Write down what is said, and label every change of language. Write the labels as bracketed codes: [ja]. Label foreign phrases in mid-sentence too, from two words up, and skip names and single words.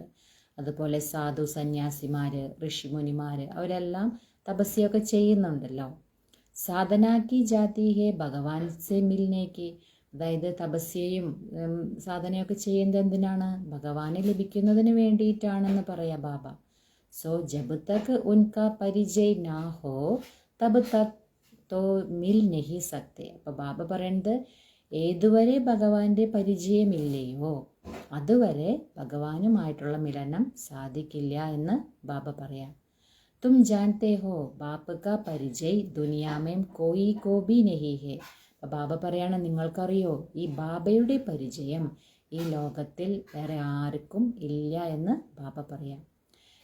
[ml] അതുപോലെ സാധു സന്യാസിമാർ, ഋഷിമുനിമാർ അവരെല്ലാം തപസ്യൊക്കെ ചെയ്യുന്നുണ്ടല്ലോ. [hi] साधना की जाती है भगवान से मिलने के. [ml] അതായത് തപസ്യയും സാധനയൊക്കെ ചെയ്യുന്നത് എന്തിനാണ്? ഭഗവാനെ ലഭിക്കുന്നതിന് വേണ്ടിയിട്ടാണെന്ന് പറയാം ബാബ. [hi] सो जब तक उनका परिचय ना हो तब तक तो मिल नहीं सकते. [ml] അപ്പോൾ ബാബ പറയുന്നത് ഏതുവരെ ഭഗവാന്റെ പരിചയമില്ലയോ അതുവരെ ഭഗവാനുമായിട്ടുള്ള മിലനം സാധിക്കില്ല എന്ന് ബാബ പറയാം. [hi] तुम जानते हो बाप का परिचय दुनिया में कोई को भी नहीं है. [ml] അപ്പോൾ ബാബ പറയാണ്, നിങ്ങൾക്കറിയോ ഈ ബാബയുടെ പരിചയം ഈ ലോകത്തിൽ വേറെ ആർക്കും ഇല്ല എന്ന് ബാബ പറയാം.